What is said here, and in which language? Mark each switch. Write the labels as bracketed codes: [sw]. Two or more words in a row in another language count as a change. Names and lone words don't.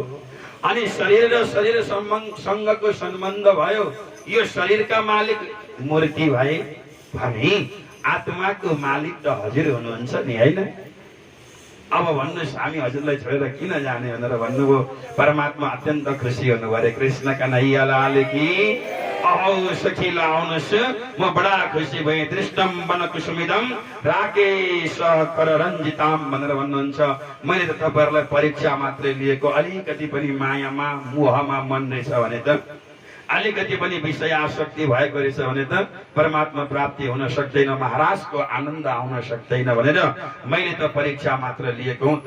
[ne] अनि शरीर र शरीर सँगको सम्बन्ध भयो, यो शरीरका मालिक मूर्ति भए भने आत्माको मालिक त हजुर हुनुहुन्छ नि, होइन? अब भन्नुहोस् हामी हजुरलाई छोडेर किन जाने भनेर भन्नुभयो। परमात्मा अत्यन्त खुसी हुनुभयो। [hi] अरे कृष्ण कन्हैया लाल की। [ne] औ सखी लाउनुहोस्, म बडा खुसी भएँ। [sa] दृष्टम वन कुसुमिदम राकेश कर रञ्जिताम [ne] भनेर भन्नुहुन्छ। मैले त तपाईँहरूलाई परीक्षा मात्रै लिएको, अलिकति पनि मायामा मोहमा मन रहेछ भने त, अलिकति पनि विषय आसक्ति भएको रहेछ भने त परमात्मा प्राप्ति हुन सक्दैन, महाराजको आनन्द आउन सक्दैन भनेर मैले त परीक्षा मात्र लिएको हुँ।